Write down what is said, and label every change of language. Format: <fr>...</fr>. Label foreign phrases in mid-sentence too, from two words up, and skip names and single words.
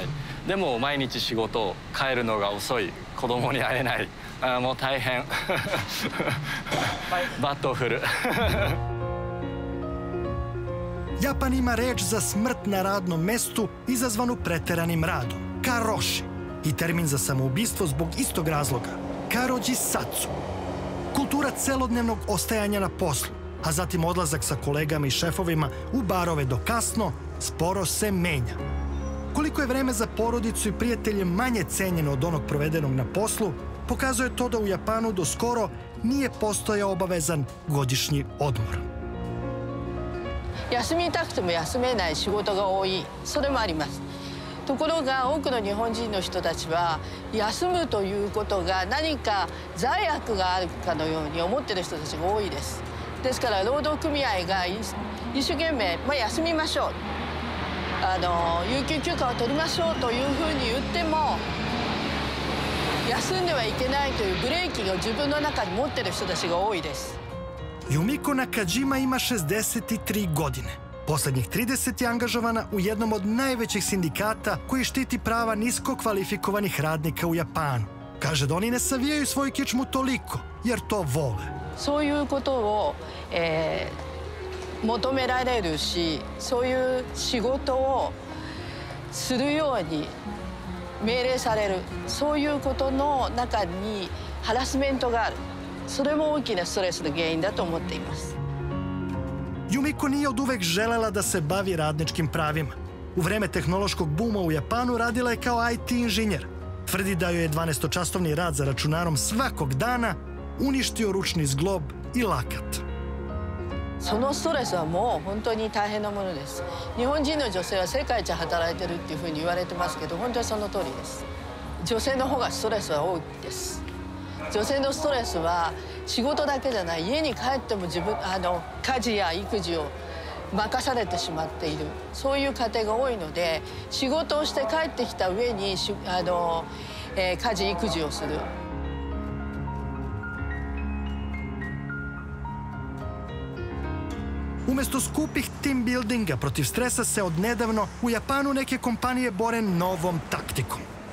<ja>でも毎日仕事、帰るのが遅い、子供に会えない、もう大変。バットを振る。</ja> <sr>Japan ima reč za smrt na radnom mestu izazvanu preteranim radom, karoshi, i termin za samoubistvo zbog istog razloga,</sr> <ja>過労自殺.</ja> <sr>Kultura celodnevnog ostajanja na poslu, a zatim odlazak sa kolegama i šefovima u barove do kasno, sporo se menja. Koliko je vreme za porodicu i prijatelje manje cenjeno od onog provedenog na poslu, pokazuje to da u Japanu do skoro nije postojao obavezan godišnji odmor.</sr> <ja>休みたくても休めない仕事が多い、それもあります。ところが多くの日本人の人たちは休むということが何か罪悪があるかのように思っている人たちが多いです。ですから労働組合が一生懸命、休みましょう、有給休暇を取りましょうというふうに言っても休んではいけないというブレーキを自分の中に持っている人たちが多いです。</ja> <sr>Yumiko Nakajima ima 63 godine. Poslednjih 30 je angažovana u jednom od najvećih sindikata koji štiti prava nisko kvalifikovanih radnika u Japanu. Kaže da oni ne savijaju svoju kičmu toliko, jer to vole.</sr> <ja>そういうことを、求められるし、そういう仕事をするように命令される、そういうことの中にハラスメントがある。それも大きなストレスの原因だと思っています。</ja> <sr>Yumiko nije od uvek želela da se bavi radničkim pravima. U vreme tehnološkog buma u Japanu radila je kao IT inženjer. Tvrdi da joj je 12-časovni rad za računarom svakog dana uništio ručni zglob i lakat.</sr> <ja>そのストレスはもう本当に大変なものです。日本人の女性は世界一働いてるっていうふうに言われてますけど、本当にその通りです。女性の方がストレスは多いです。 女性のストレスは仕事だけじゃない、家に帰っても家事や育児を任されてしまっている、そういう家庭が多いので、仕事をして帰ってきた上に家事育児をする。</ja> <sr>Umesto skupih</sr> <en>team buildinga</en> <sr>protiv stresa se odnedavno u Japanu neke kompanije bore novom taktikom.</sr>